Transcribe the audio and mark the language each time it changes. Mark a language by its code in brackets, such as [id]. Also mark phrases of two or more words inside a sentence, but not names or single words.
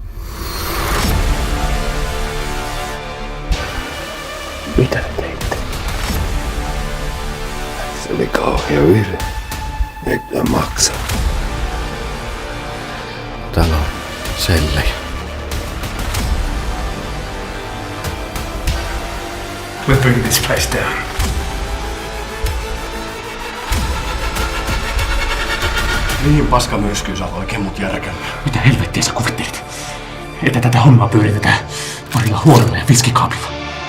[fi] Mitä te teitte? Se oli kauhea virhe. Nyt mä maksan. Täällä on sellejä. [en] We'll bring this place down. [fi] Mihin paskamyrskyyn sä oikein mut järkännyt? Mitä helvettiä sä kuvittelit? Että tätä hommaa pyöritetään parilla huonolla ja viskikaapilla.